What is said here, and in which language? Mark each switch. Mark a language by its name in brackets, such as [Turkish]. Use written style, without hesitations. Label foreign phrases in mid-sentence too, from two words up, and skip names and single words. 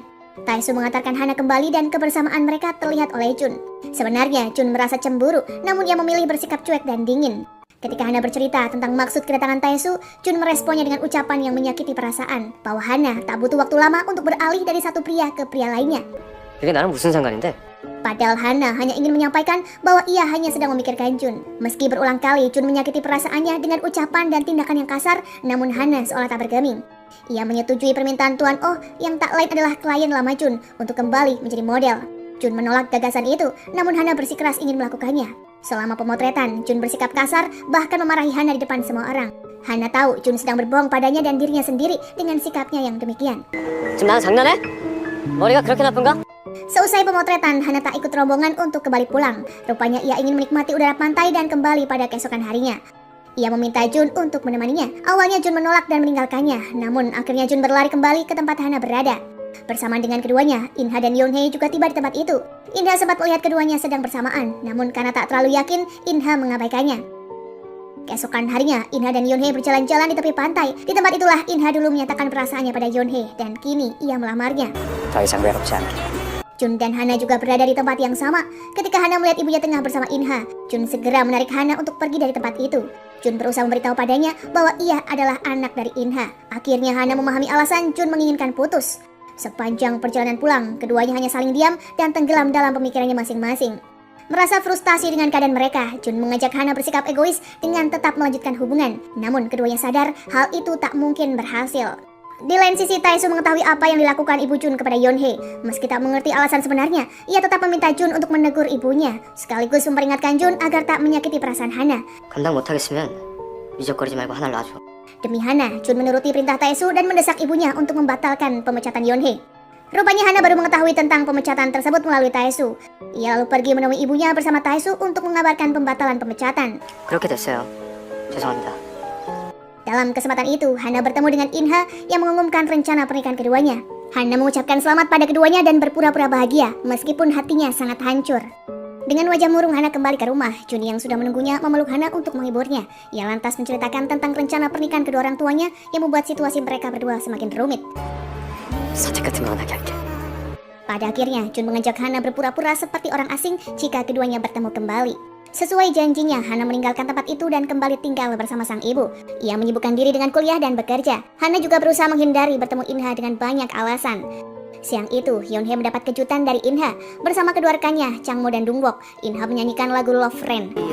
[Indonesian] Taesu mengantarkan Hana kembali dan kebersamaan mereka terlihat oleh Jun. Sebenarnya Jun merasa cemburu, namun ia memilih bersikap cuek dan dingin. Ketika Hana bercerita tentang maksud kedatangan Taesu, Jun meresponnya dengan ucapan yang menyakiti perasaan, bahwa Hana tak butuh waktu lama untuk beralih dari satu pria ke pria lainnya. [Korean] 이게 나랑 무슨 상관인데? [Indonesian] Padahal Hana hanya ingin menyampaikan bahwa ia hanya sedang memikirkan Jun. Meski berulang kali Jun menyakiti perasaannya dengan ucapan dan tindakan yang kasar, namun Hana seolah tak bergeming. Ia menyetujui permintaan Tuan Oh yang tak lain adalah klien lama Jun untuk kembali menjadi model. Jun menolak gagasan itu, namun Hana bersikeras ingin melakukannya. Selama pemotretan, Jun bersikap kasar, bahkan memarahi Hana di depan semua orang. Hana tahu Jun sedang berbohong padanya dan dirinya sendiri dengan sikapnya yang demikian. [Korean] 지금 나랑 장난해? 머리가 그렇게 나쁜가? [Indonesian] Seusai pemotretan, Hana tak ikut rombongan untuk kembali pulang. Rupanya ia ingin menikmati udara pantai dan kembali pada keesokan harinya. Ia meminta Jun untuk menemaninya. Awalnya Jun menolak dan meninggalkannya, namun akhirnya Jun berlari kembali ke tempat Hana berada. Bersamaan dengan keduanya, In-ha dan Yeon-hye juga tiba di tempat itu. In-ha sempat melihat keduanya sedang bersamaan, namun karena tak terlalu yakin, In-ha mengabaikannya. Keesokan harinya, Inha dan Yonhye berjalan-jalan di tepi pantai. Di tempat itulah Inha dulu menyatakan perasaannya pada Yonhye dan kini ia melamarnya. [Korean] 더 이상 외롭지 않게. [Indonesian] Jun dan Hana juga berada di tempat yang sama. Ketika Hana melihat ibunya tengah bersama Inha, Jun segera menarik Hana untuk pergi dari tempat itu. Jun berusaha memberitahu padanya bahwa ia adalah anak dari Inha. Akhirnya Hana memahami alasan Jun menginginkan putus. Sepanjang perjalanan pulang, keduanya hanya saling diam dan tenggelam dalam pemikirannya masing-masing. Merasa frustasi dengan keadaan mereka, Jun mengajak Hana bersikap egois dengan tetap melanjutkan hubungan. Namun keduanya sadar hal itu tak mungkin berhasil. Di lain sisi, Taesu mengetahui apa yang dilakukan ibu Jun kepada Yonhye. Meski tak mengerti alasan sebenarnya, ia tetap meminta Jun untuk menegur ibunya, sekaligus memperingatkan Jun agar tak menyakiti perasaan Hana. [Korean] 감당 못하겠으면 미적거리지 말고 하나를 놔줘. [Indonesian] Demi Hana, Jun menuruti perintah Taesu dan mendesak ibunya untuk membatalkan pemecatan Yonhye. Rupanya Hana baru mengetahui tentang pemecatan tersebut melalui Taesu. Ia lalu pergi menemui ibunya bersama Taesu untuk mengabarkan pembatalan pemecatan. [Korean] 그렇게 됐어요. 죄송합니다. [Indonesian] Dalam kesempatan itu, Hana bertemu dengan Inha yang mengumumkan rencana pernikahan keduanya. Hana mengucapkan selamat pada keduanya dan berpura-pura bahagia, meskipun hatinya sangat hancur. Dengan wajah murung, Hana kembali ke rumah. Jun yang sudah menunggunya memeluk Hana untuk menghiburnya. Ia lantas menceritakan tentang rencana pernikahan kedua orang tuanya yang membuat situasi mereka berdua semakin rumit. [Korean] 선택 같은 건 하게 할게. [Indonesian] Pada akhirnya, Jun mengajak Hana berpura-pura seperti orang asing jika keduanya bertemu kembali. Sesuai janjinya, Hana meninggalkan tempat itu dan kembali tinggal bersama sang ibu. Ia menyibukkan diri dengan kuliah dan bekerja. Hana juga berusaha menghindari bertemu Inha dengan banyak alasan. Siang itu, Yonhye mendapat kejutan dari Inha. Bersama kedua rekannya, Changmo dan Dungbok, Inha menyanyikan lagu Love Friend.